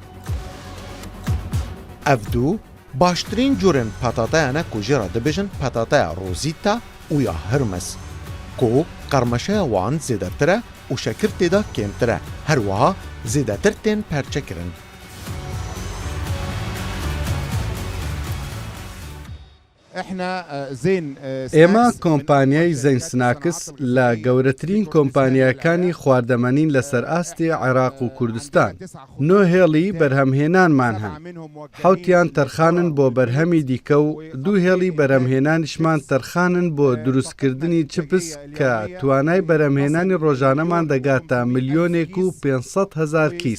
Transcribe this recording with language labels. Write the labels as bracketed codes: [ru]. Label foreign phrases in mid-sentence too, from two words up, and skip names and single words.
[ku] Ev du baştirîn corên petateyan e ku jê re dibêjin petateya Rosita û ya Hermes ku qermeşeya wan zêdetir e û şekir tê de kêmtir e. Her wiha zêdetir tên perçekirin. [ckb] ئێمە کۆمپانیای زەینسناکس لە گەورەترین کۆمپانیاکانی خواردەمەنین لەسەر ئاستی عێراق و کوردستان. 9 هێڵی بەرهەمهێنانمان هەن. 7یان تەرخانن بۆ بەرهەمی دیکە و 2 هێڵی بەرهەمهێنانیشمان تەرخانن بۆ دروستکردنی چپس کە توانای بەرهەمهێنانی ڕۆژانەمان دەگاتە ملیۆنێک و 500,000 کیس.